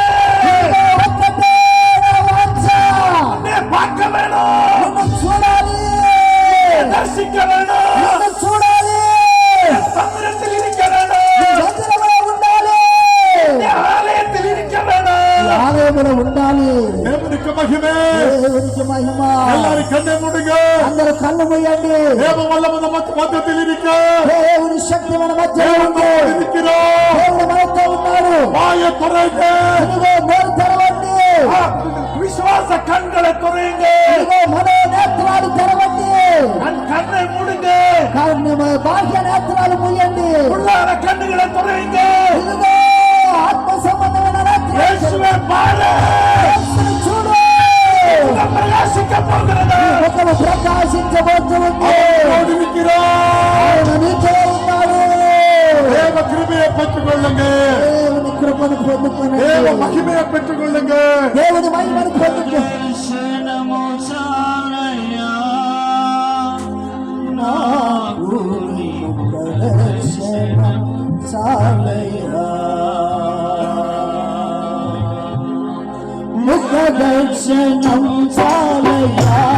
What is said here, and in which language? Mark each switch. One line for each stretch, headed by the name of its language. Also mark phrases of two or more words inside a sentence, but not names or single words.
Telugu: ఇదిగో ఒక్కటే నా వాంఛ.
Tamil: உன்னை பார்க்க வேணும்.
Telugu: నిన్ను చూడాలి.
Tamil: தரிசிக்க வேணும்.
Telugu: నిన్ను చూడాలి.
Tamil: சந்திரத்தில் இருக்க வேணும்.
Telugu: మందిరంలో ఉండాలి.
Tamil: ஆலயத்தில் இருக்க வேணும்.
Telugu: ఆలయంలో ఉండాలి.
Tamil: தேவனுக்கு மகிமை.
Telugu: దేవునికి మహిమ.
Tamil: எல்லாரும் கண்ணை மூடுங்க.
Telugu: అందరూ కళ్ళు మూయండి.
Tamil: தேவ வல்லமை நமக்கு மத்தியில் இருக்க.
Telugu: దేవుని శక్తి మన మధ్యలో ఉంది.
Tamil: இருக்கிறோம்.
Telugu: దేవుడు మనతో ఉన్నాడు.
Tamil: வாயை துறைங்க.
Telugu: ఇదిగో నోరు తెరవండి.
Tamil: விசுவாச கண்களை துறைங்க.
Telugu: ఇదిగో మనో నేత్రాలు తెరవండి.
Tamil: கண்ணை மூடுங்க.
Telugu: బాహ్య నేత్రాలు మూయండి.
Tamil: உள்ளார கண்ணுகளை துறைங்க.
Telugu: ఇదిగో ఆత్మ సంబంధమైన నేత్రాలు
Tamil: இயேசுவே பாரு.
Telugu: యేసుని చూడు.
Tamil: பிரகாசிக்க போகிறது.
Telugu: ముఖము ప్రకాశించబోతుంది.
Tamil: இருக்கிறோம்.
Telugu: ఆయన నీతో ఉన్నాడు.
Tamil: தேவ கிருபையை பெற்றுக்கொள்ளுங்க.
Telugu: దేవుని కృపను పొందుకోండి.
Tamil: தேவ மகிமையை பெற்றுக்கொள்ளுங்க.
Telugu: దేవుని మహిమను పొందుకోండి. దర్శనము చాలయ్యా నాకు నీ దర్శనం చాలయ్యా. ముఖ దర్శనం చాలయ్యా.